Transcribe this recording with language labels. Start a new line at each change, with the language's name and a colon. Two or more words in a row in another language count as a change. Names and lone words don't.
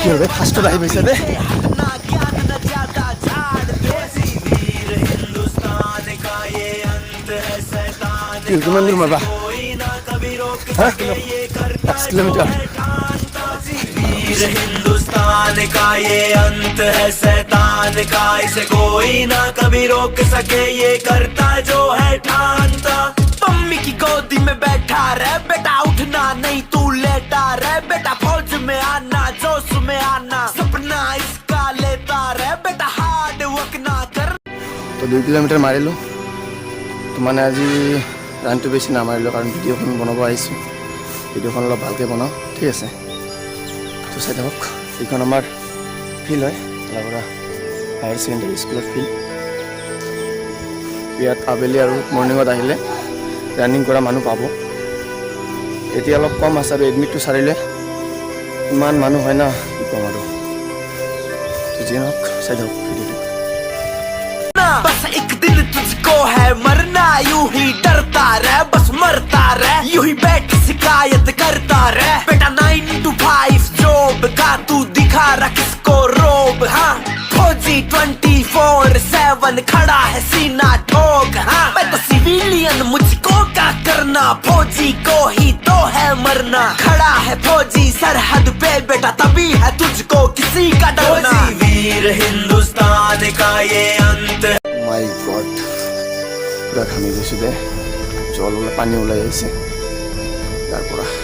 Assamese: ফাৰ্ষ্টত আহি পাইছে দে।
Hindi: ना ज्ञान न ज्यादा झाड़ दे, वीर हिंदुस्तान का ये अंत है शैतान
Assamese: কিমান দূৰ মাৰবা?
Hindi: कोई ना कभी रोक सके, ये करता
Assamese: 5 কিলোমিটাৰ।
Hindi: वीर हिंदुस्तान का ये अंत है शैतान का, इसे कोई ना कभी रोक सके, ये करता जो है ठानता। मम्मी की गोदी में बैठा रहे बेटा, उठना नहीं तू लेटा रहे बेटा, फौज में आना जोश में आना, सपना इसका लेता रहे बेटा,
English: hard work
Hindi: ना कर।
Assamese: তো 2 কিলোমিটাৰ মাৰিলোঁ। তো মানে আজি ৰানটো বেছি নামাৰিলোঁ, কাৰণ ভিডিঅ'খন বনাব আহিছোঁ, ভিডিঅ'খন অলপ ভালকৈ বনাওঁ, ঠিক আছে। তো চাই থাকক, এইখন আমাৰ ফিল্ড হয়, কালাকুৰা হায়াৰ ছেকেণ্ডেৰী স্কুলৰ ফিল্ড। ইয়াত আবেলি আৰু মৰ্ণিঙত আহিলে ৰানিং কৰা মানুহ পাব। এতিয়া অলপ কম আছে, আৰু এডমিটটো চাৰিলে ইমান মানুহ হয় না, কি ক'ম আৰু। তো যিয়ে নহওক চাই থাকক ভিডিঅ'টো।
Hindi: बस एक दिन तुझको है मरना, यूं ही डरता रह, बस मरता रह, यूं ही बैठ शिकायत करता रह, बेटा
English: 9 to 5 job
Hindi: का तू दिखा रहा किसको रोब, हाँ फौजी 24/7 खड़ा है सीना ठोक, हाँ मैं तो सिविलियन मुझको क्या करना, फौजी को ही तो है मरना, खड़ा है फौजी सरहद पे बेटा, तभी है तुझको किसी का डरना, वीर हिंदुस्तान का ये अंत है।
English: My God,
Assamese: পুৰা ঘামি গৈছোঁ দে, জল ওলাই পানী ওলাই আহিছে তাৰ পৰা।